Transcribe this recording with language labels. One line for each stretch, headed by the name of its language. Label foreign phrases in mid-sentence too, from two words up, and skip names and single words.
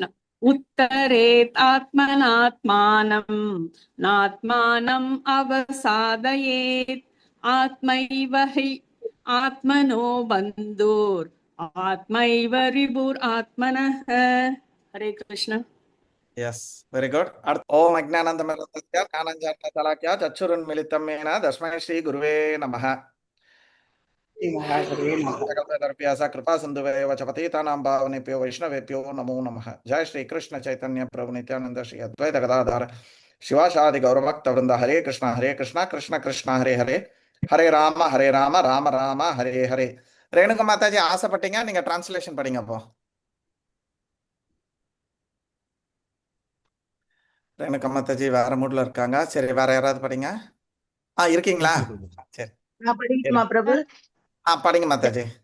Sanskrit: उद्धरेद् आत्मनात्मानं नात्मानम् अवसादयेत् आत्मैव हि आत्मनो बन्धुर् आत्मैव रिपुर् आत्मनः. हरे कृष्ण.
English: Yes, very good.
Sanskrit: ॐ अज्ञानतिमिरान्धस्य ज्ञानाञ्जनशलाकया चक्षुरुन्मीलितं येन तस्मै श्री गुरवे नमः. जगद्गुरुर्भ्यासा कृपा सिन्धुवेव च पतितानां पावनेभ्यो वैष्णवेभ्यो नमो नमः. जय श्री कृष्ण चैतन्य प्रभु नित्यानंद श्री अद्वैत गदाधर शिवासादि गौरभक्तवृंद. हरे कृष्णा कृष्ण कृष्ण हरे हरे, हरे राम राम राम हरे हरे.
Tamil: ரேணுகா மாதாஜி ஆசைப்பட்டீங்க, நீங்க டிரான்ஸ்லேஷன் படிங்க. அப்போ ரேணுகா மாதாஜி வேற மூட்ல இருக்காங்க. சரி, வேற யாராவது படிங்க. இருக்கீங்களா? சரி, நான் படிக்கட்டுமா பிரபு? படிங்க மாதாஜி.